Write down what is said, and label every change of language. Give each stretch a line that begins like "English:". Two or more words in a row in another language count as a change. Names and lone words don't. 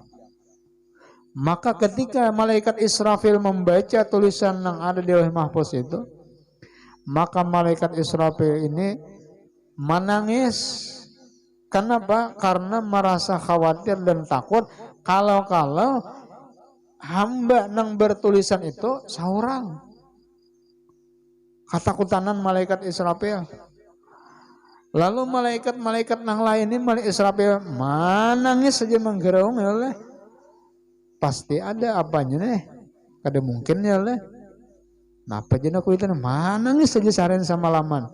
Indonesian: Maka ketika malaikat Israfil membaca tulisan yang ada di Lauh Mahfuz itu, maka malaikat Israfil ini menangis. Kenapa? Karena merasa khawatir dan takut kalau hamba nang bertulisan itu seorang. Ketakutan malaikat Israfil. Lalu malaikat nang lain ini malaikat Israfil menangis saja menggerung,
Arabic: يا الله.
Indonesian: Pasti ada apanya nih? Kada mungkin
Arabic: يا الله.
Banjar: Napa jenah aku itu menangis saja seharian sama laman.